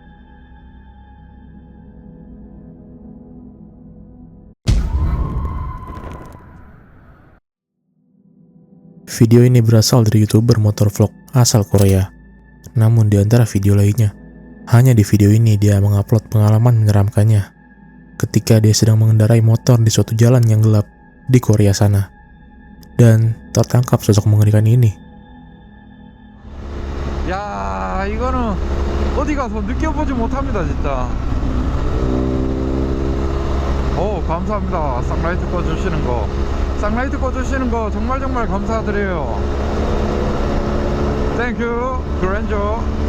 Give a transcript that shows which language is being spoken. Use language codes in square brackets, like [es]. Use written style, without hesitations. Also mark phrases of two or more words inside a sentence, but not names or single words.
[id] Video ini berasal dari YouTuber motovlog asal Korea. Namun di antara video lainnya, hanya di video ini dia mengupload pengalaman menyeramkannya ketika dia sedang mengendarai motor di suatu jalan yang gelap di Korea sana. Dan tertangkap sosok mengerikan ini. [ko] 야, 이거는 어디 가서 느껴보지 못합니다, 진짜. 감사합니다. 쌍라이트 꺼주시는 거. 쌍라이트 꺼주시는 거 정말 감사드려요. 땡큐, 그랜저.